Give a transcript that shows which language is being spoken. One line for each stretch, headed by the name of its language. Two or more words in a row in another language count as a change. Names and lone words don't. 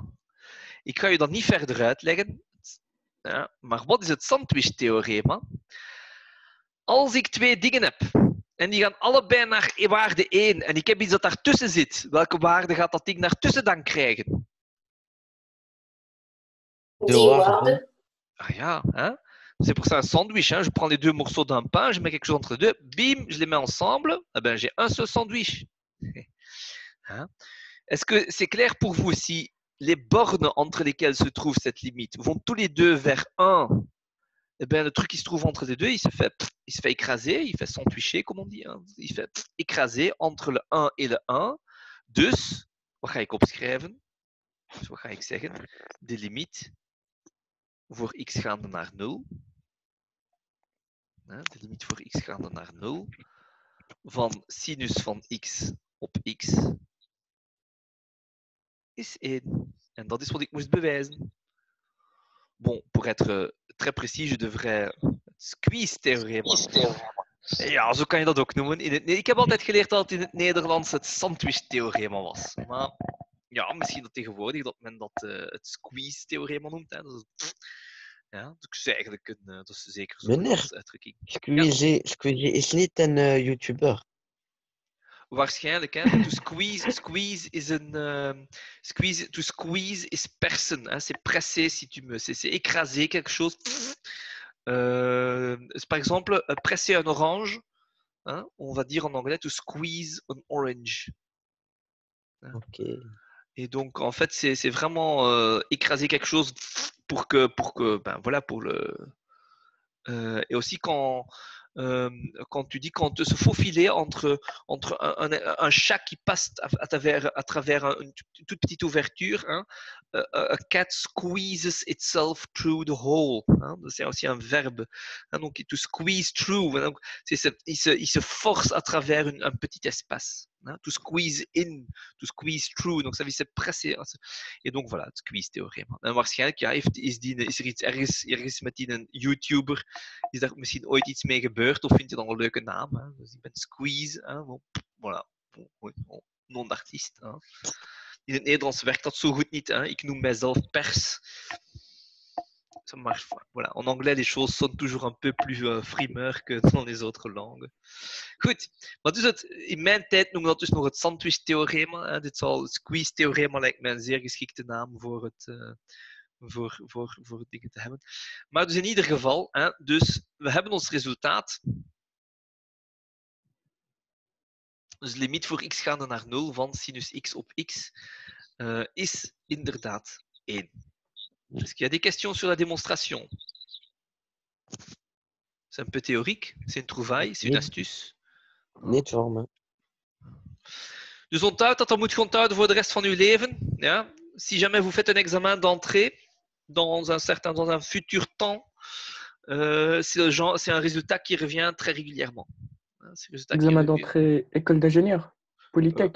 Dutch: Ik ga je dat niet verder uitleggen. Ja, maar wat is het sandwich-theorema? Als ik twee dingen heb en die gaan allebei naar waarde 1 en ik heb iets dat daartussen zit, welke waarde gaat dat ding daartussen dan krijgen? De waarde. Ah ja,
French: hein? C'est pour ça un sandwich. Hein? Je prends les deux morceaux d'un pain, je mets quelque chose entre les deux, bim, je les mets ensemble, eh ben, j'ai un seul sandwich. Hein? Est-ce que c'est clair pour vous si les bornes entre lesquelles se trouve cette limite vont tous les deux vers 1? Eh bien, le truc qui se trouve entre les deux, il se fait écraser, il fait sandwicher, comme on dit. Hein? Il fait écraser entre le 1 et le 1.
Dutch: Dus, wat ga ik opschrijven? Dus wat ga ik zeggen? De limiet voor x gaande naar 0. De limiet voor x gaande naar 0 van sinus van x op x is 1. En dat is wat ik moest bewijzen.
French: Bon, pour être très précis, je devrais
Dutch: het squeeze-theorema. Ja, zo kan je dat ook noemen. Ik heb altijd geleerd dat het in het Nederlands het sandwich-theorema was. Maar ja, misschien dat tegenwoordig dat men dat het squeeze-theorema noemt. Hè. Dat is eigenlijk dat is zeker zo'n Nederlandse uitdrukking. Squeezie is niet een YouTuber. Waarschijnlijk, hè.
English: To squeeze
Dutch: is een...
English: to squeeze
Dutch: is persen.
French: Hein. C'est presser, si tu me... C'est écraser quelque chose. Par exemple, presser un orange, hein, on va dire en anglais
English: to squeeze an orange.
French: Hein. Ok. Et donc, en fait, c'est vraiment écraser quelque chose pour que ben voilà, pour le... et aussi quand tu dis quand se faufiler entre un chat qui passe à travers une toute petite ouverture, hein,
English: a cat squeezes itself through the hole.
French: Hein, c'est aussi un verbe. Hein, donc,
English: to squeeze through.
French: Hein, donc, il se force à travers un petit espace. Hein,
English: to squeeze in, to squeeze through.
French: Donc, ça veut dire se presser. Et donc, voilà,
Dutch: het squeeze-theorem. En waarschijnlijk ja, is er iets ergens met die een YouTuber, is daar misschien ooit iets mee gebeurd of vind je dan een leuke naam? Hè? Dus ik ben Squeeze, hè?
French: Voilà, non d'artiest.
Dutch: Hè? In het Nederlands werkt dat zo goed niet. Hè? Ik noem mijzelf Pers.
French: Ça marche. Voilà. En anglais, les choses sonnent toujours un peu plus frimeur que dans les autres langues.
Dutch: Goed, maar dus in mijn tijd noemen we dat dus nog het sandwich-theorema. Dit zal het squeeze-theorema lijkt mij een zeer geschikte naam voor het... voor dingen te hebben. Maar dus in ieder geval, hè, dus we hebben ons resultaat. Dus de limiet voor x gaande naar 0 van sinus x op x is inderdaad 1.
French: Est-ce qu'il y a des questions sur la démonstration? C'est un peu théorique, c'est une trouvaille, c'est une astuce.
Dutch: Niet voor me. Dus onthoud dat moet je onthouden voor de rest van uw leven. Ja?
French: Si jamais vous faites un examen d'entrée dans un futur temps, c'est un résultat qui revient très régulièrement. Examen d'entrée école d'ingénieur, Polytech.